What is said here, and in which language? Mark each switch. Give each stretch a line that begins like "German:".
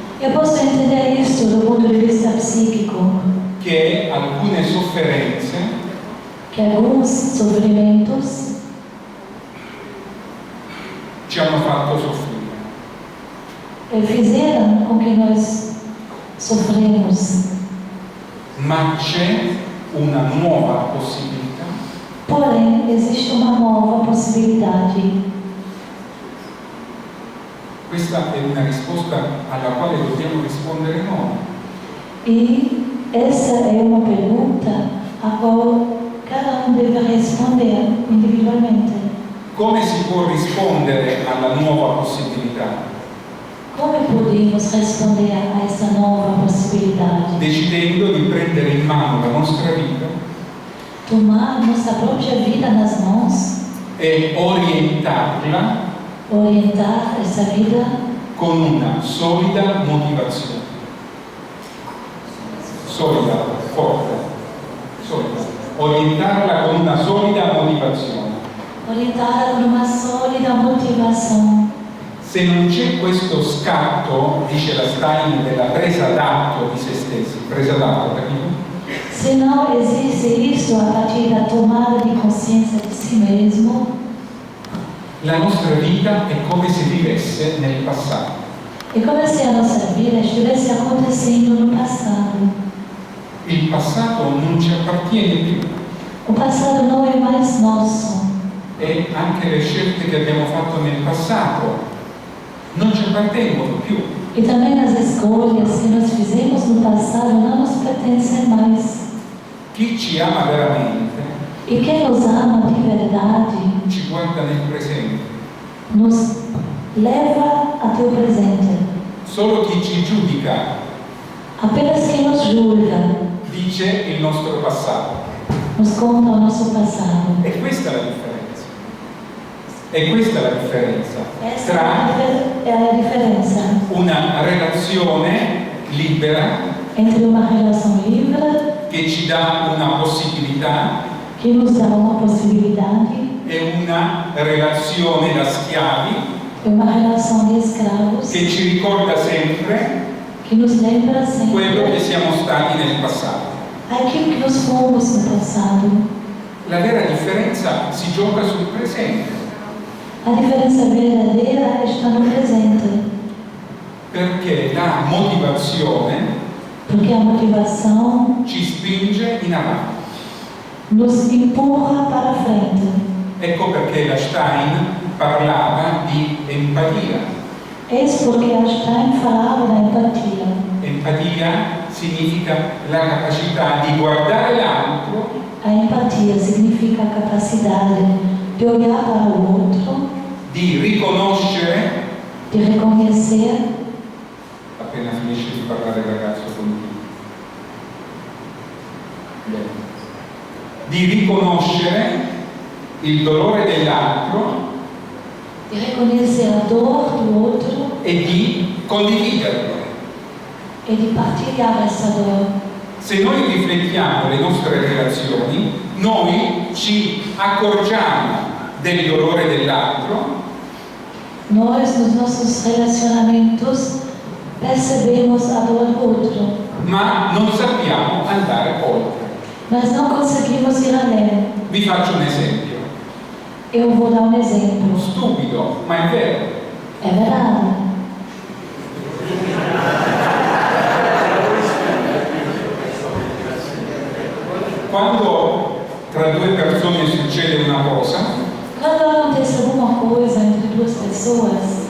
Portuguese: Eu posso entender isso do ponto di vista psíquico,
Italian: che alcune sofferenze
Portuguese: que alguns sofrimentos
Italian: ci hanno fatto soffrire.
Portuguese: fizeram com que nós sofremos.
Italian: Ma c'è una nuova possibilità
Portuguese: Porém, existe uma nova possibilidade.
Italian: Questa è una risposta alla quale dobbiamo rispondere noi.
Portuguese: E essa é uma pergunta a qual cada deve responder individualmente.
Italian: Come si può rispondere alla nuova possibilità?
Portuguese: Como podemos responder a essa nova possibilidade?
Italian: Decidendo di prendere in mano la nostra vita
Portuguese: Tomar nossa própria vida nas mãos,
Italian: e orientarla
Portuguese: orientar essa vida
Italian: con una solida motivazione. Solida, forte, solida. Orientarla con una solida motivazione.
Portuguese: orientada por uma sólida motivação.
Italian: Se non c'è questo scatto, dice la Stein, della presa d'atto di se stessi, presa d'atto, capito?
Portuguese: Se não existe isso a partir da tomada de consciência de si mesmo,
Italian: La nostra vita è come se vivesse nel passato.
Portuguese: é como se a nossa vida estivesse acontecendo no passado.
Italian: Il passato non ci appartiene più
Portuguese: O passado não é mais nosso.
Italian: e anche le scelte che abbiamo fatto nel passato non ci appartengono più.
Portuguese: E também as escolhas que nós fizemos no passado não nos pertencem mais.
Italian: Chi ci ama veramente
Portuguese: E quem nos ama de verdade
Italian: ci guarda nel presente.
Portuguese: nos leva até o presente.
Italian: Solo chi ci giudica
Portuguese: Apenas quem nos julga
Italian: dice il nostro passato.
Portuguese: nos conta o nosso passado.
Italian: E questa è la differenza. E questa è la differenza
Portuguese: Essa
Italian: tra
Portuguese: é a diferença
Italian: una relazione libera
Portuguese: entre uma relação livre
Italian: che ci dà una possibilità
Portuguese: que nos dá uma possibilidade
Italian: e una relazione da schiavi
Portuguese: e uma relação de escravos
Italian: che ci ricorda sempre
Portuguese: que nos lembra
Italian: quello che siamo stati nel passato.
Portuguese: aquilo que nós fomos no passado.
Italian: La vera differenza si gioca sul presente,
Portuguese: A diferença verdadeira está no presente,
Italian: perché la motivazione
Portuguese: porque a motivação
Italian: ci spinge in avanti.
Portuguese: nos empurra para frente.
Italian: Ecco perché la Stein parlava di empatia.
Portuguese: Eis porque Einstein falava da empatia.
Italian: Empatia significa la capacità di guardare l'altro
Portuguese: A empatia significa a capacidade de olhar para o outro,
Italian: di riconoscere,
Portuguese: de reconhecer,
Italian: appena finisce di parlare il ragazzo continua, di riconoscere il dolore dell'altro
Portuguese: de reconhecer a dor do outro
Italian: e di condividerlo.
Portuguese: e de partilhar essa dor.
Italian: Se noi riflettiamo le nostre relazioni, noi ci accorgiamo del dolore dell'altro,
Portuguese: Nós, nos nossos relacionamentos, percebemos a dor do outro,
Italian: ma non sappiamo andare oltre.
Portuguese: mas não conseguimos ir além.
Italian: Vi faccio un esempio,
Portuguese: Eu vou dar um exemplo.
Italian: stupido, ma è vero.
Portuguese: É verdade.
Italian: Quando tra due persone succede una cosa
Portuguese: Quando acontece alguma coisa entre duas pessoas,